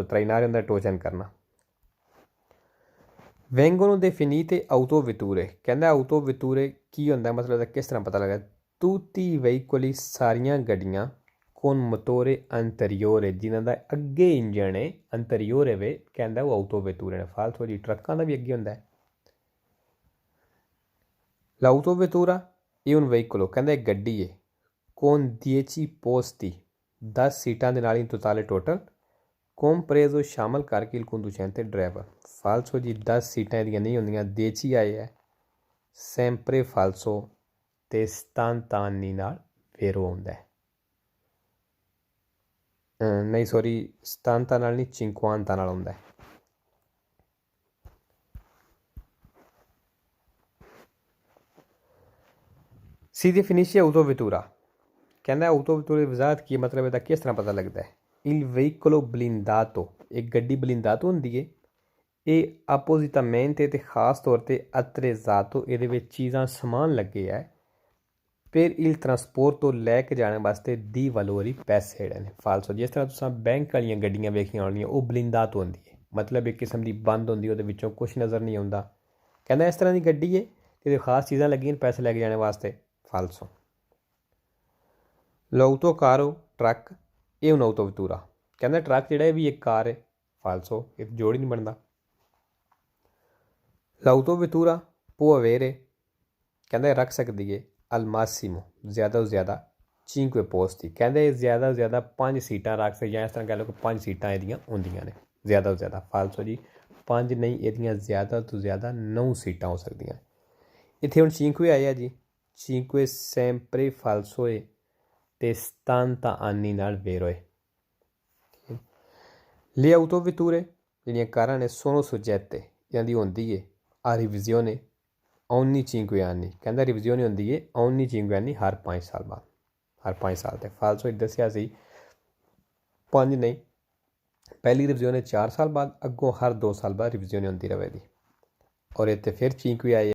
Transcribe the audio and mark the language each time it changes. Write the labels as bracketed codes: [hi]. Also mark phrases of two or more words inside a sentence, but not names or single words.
[pa] trainare ਹੁੰਦਾ [en] tow chain [pa] ਕਰਨਾ। [it] vengono definite autovetture, [pa] ਕਹਿੰਦਾ autovetture ਕੀ ਹੁੰਦਾ ਮਤਲਬ ਕਿਸ ਤਰ੍ਹਾਂ ਪਤਾ ਲੱਗਾ? [it] tutti i veicoli [pa] ਸਾਰੀਆਂ ਗੱਡੀਆਂ [it] con motore anteriore [pa] ਜਿਨ੍ਹਾਂ ਦਾ ਅੱਗੇ ਇੰਜਣ ਹੈ anteriore ਵੇ ਕਹਿੰਦਾ ਉਹ autovetture ਨੇ ਫਾਲਤੂ ਜੀ ਟਰੱਕਾਂ ਦਾ ਵੀ ਅੱਗੇ ਹੁੰਦਾ ਹੈ [it] l'autovettura è un veicolo [pa] ਕਹਿੰਦਾ ਇੱਕ ਗੱਡੀ ਹੈ [it] con 10 posti [pa] 10 ਸੀਟਾਂ ਦੇ ਨਾਲ [it] in totale [pa] total compreso ਸ਼ਾਮਲ ਕਰਕੇ [it] il conducente [pa] driver ਫਾਲਤੂ ਜੀ 10 ਸੀਟਾਂ ਇਹਦੀਆਂ ਨਹੀਂ ਹੁੰਦੀਆਂ 10 ਆਏ ਹੈ [it] sempre falso [pa] ਤੇ 77 ਨਾਲ ਫੇਰੋ ਆਉਂਦਾ ਹੈ ਨਹੀਂ ਸੌਰੀ 77 ਨਾਲ ਨਹੀਂ 50 ਨਾਲ ਆਉਂਦਾ ਹੈ [it] Si definisce autovettura [pa] ਕਹਿੰਦਾ autovettura ਦੀ ਵਜ਼ਾਹਤ ਕੀ ਮਤਲਬ ਇਹਦਾ ਕਿਸ ਤਰ੍ਹਾਂ ਪਤਾ ਲੱਗਦਾ ਹੈ [it] il veicolo blindato [pa] ਇੱਕ ਗੱਡੀ ਬਲਿੰਦਾਤੋ ਹੁੰਦੀ ਹੈ ਇਹ appositamente ਤੇ ਖਾਸ ਤੌਰ 'ਤੇ attrezzato ਇਹਦੇ ਵਿੱਚ ਚੀਜ਼ਾਂ ਸਮਾਨ ਲੱਗੇ ਹੈ ਫਿਰ [it] il trasporto [pa] ਲੈ ਕੇ ਜਾਣ ਵਾਸਤੇ ਦੀ ਵਲੋਰੀ ਪੈਸੇ ਜਿਹੜੇ ਨੇ ਫਾਲਸੋ ਜਿਸ ਤਰ੍ਹਾਂ ਤੁਸੀਂ ਬੈਂਕ ਵਾਲੀਆਂ ਗੱਡੀਆਂ ਵੇਖੀਆਂ ਹੋਣੀਆਂ ਉਹ ਬਲਿੰਦਾਤੋ ਹੁੰਦੀ ਹੈ ਮਤਲਬ ਇੱਕ ਕਿਸਮ ਦੀ ਬੰਦ ਹੁੰਦੀ ਉਹਦੇ ਵਿੱਚੋਂ ਕੁਛ ਨਜ਼ਰ ਨਹੀਂ ਆਉਂਦਾ ਕਹਿੰਦਾ ਇਸ ਤਰ੍ਹਾਂ ਦੀ ਗੱਡੀ ਹੈ ਇਹਦੇ ਖਾਸ ਚੀਜ਼ਾਂ ਲੱਗੀਆਂ ਪੈਸੇ ਲੈ ਕੇ ਜਾਣ ਵਾਸਤੇ falso [it] l'autocarro truck è un'autovettura [pa] ਕਹਿੰਦਾ ਟਰੱਕ ਜਿਹੜਾ ਇਹ ਵੀ ਇੱਕ ਕਾਰ ਹੈ falso ਇਹ ਜੋੜ ਹੀ ਨਹੀਂ ਬਣਦਾ [it] l'autovettura può [pa] avere ਕਹਿੰਦਾ ਰੱਖ ਸਕਦੀ ਹੈ [it] al massimo [pa] ਜ਼ਿਆਦਾ ਤੋਂ ਜ਼ਿਆਦਾ 5 posti ਕਹਿੰਦੇ ਇਹ ਜ਼ਿਆਦਾ ਤੋਂ ਜ਼ਿਆਦਾ 5 ਸੀਟਾਂ ਰੱਖ ਸਕਦੀ ਜਾਂ ਇਸ ਤਰ੍ਹਾਂ ਕਹਿ ਲਓ ਕਿ 5 ਸੀਟਾਂ ਇਹਦੀਆਂ ਹੁੰਦੀਆਂ ਨੇ ਜ਼ਿਆਦਾ ਤੋਂ ਜ਼ਿਆਦਾ falso ਜੀ 5 ਨਹੀਂ ਇਹਦੀਆਂ ਜ਼ਿਆਦਾ ਤੋਂ ਜ਼ਿਆਦਾ 9 ਸੀਟਾਂ ਹੋ ਸਕਦੀਆਂ ਇੱਥੇ ਹੁਣ 5 ਆਏ ਆ ਜੀ 5 [it] sempre falso è [pa] ਤੇ 70 anni ਨਾਲ [it] vero è le autovetture [pa] ਜਿਹੜੀਆਂ ਕਾਰਾਂ ਨੇ [it] sono soggette [pa] ਇਹਨਾਂ ਦੀ ਹੁੰਦੀ ਹੈ [it] a revisione ogni 5 anni [pa] ਕਹਿੰਦਾ ਰਿਵਿਜ਼ਨ ਹੁੰਦੀ ਹੈ [it] ogni 5 anni [pa] ਹਰ 5 ਸਾਲ ਬਾਅਦ ਹਰ 5 ਸਾਲ ਤੇ falso ਦੱਸਿਆ ਸੀ 5 ਨਹੀਂ ਪਹਿਲੀ ਰਿਵਿਜ਼ਨ 4 ਸਾਲ ਬਾਅਦ ਅੱਗੋਂ ਹਰ 2 ਸਾਲ ਬਾਅਦ ਰਿਵਿਜ਼ਨ ਹੁੰਦੀ ਰਹੇਗੀ ਔਰ ਇੱਥੇ ਫਿਰ 5 ਆਏ